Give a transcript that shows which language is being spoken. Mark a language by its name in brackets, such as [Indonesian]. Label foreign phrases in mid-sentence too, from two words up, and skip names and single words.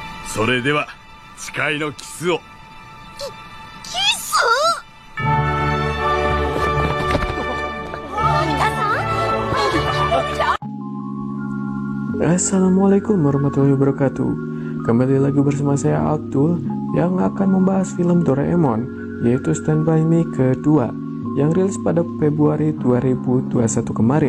[Japanese] それでは誓いのキスを。キス？ [Arabic] السلام عليكم ورحمة الله وبركاته. [Indonesian] Kembali lagi bersama saya Abdul yang akan membahas film Doraemon, yaitu Stand By Me kedua yang rilis pada Februari 2021 kemarin.